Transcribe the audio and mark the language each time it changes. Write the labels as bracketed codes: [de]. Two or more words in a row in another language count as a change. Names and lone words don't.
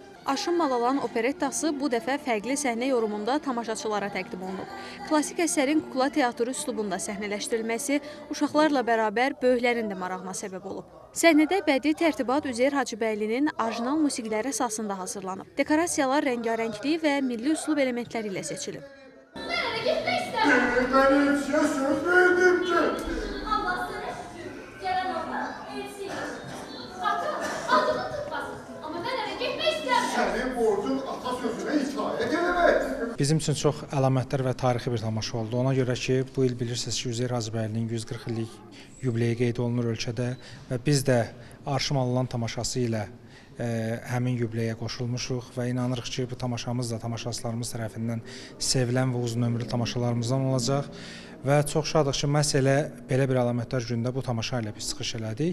[az] Aşın Malalan operettası bu dəfə fərqli səhnə yorumunda tamaşaçılara təqdim olunub. Klassik əsərin kukla teatrı üslubunda səhnələşdirilməsi uşaqlarla bərabər böyüklərin də marağına səbəb olub. Səhnədə bədii tərtibat Üzeyir Hacıbəylinin orijinal musiqiləri əsasında hazırlanıb. Dekorasiyalar rəngarəngli və milli üslub elementləri ilə seçilib. [tr] Ben size söz verdim ki. Allah sana gelen ola, elsiyle. Sakın, adını tutmasın. Ama ben eve gitmek istemiyorum. Senin borcun atasözüne itaat edemek. [az] Bizim üçün çox əlamətdar və tarixi bir tamaşa oldu. Ona görə ki, bu il bilirsiniz ki, Üzeyir Hacıbəylinin 140 illik yubileyi qeyd olunur ölkədə və biz də Arşın Malalan tamaşası ilə həmin yubileyə qoşulmuşuq və inanırıq ki, bu tamaşamız da tamaşaçılarımız tərəfindən sevilən və uzun ömürlü tamaşalarımızdan olacaq və çox şadıq ki, məhz belə bir əlamətdar gündə bu tamaşa ilə biz çıxış elədik.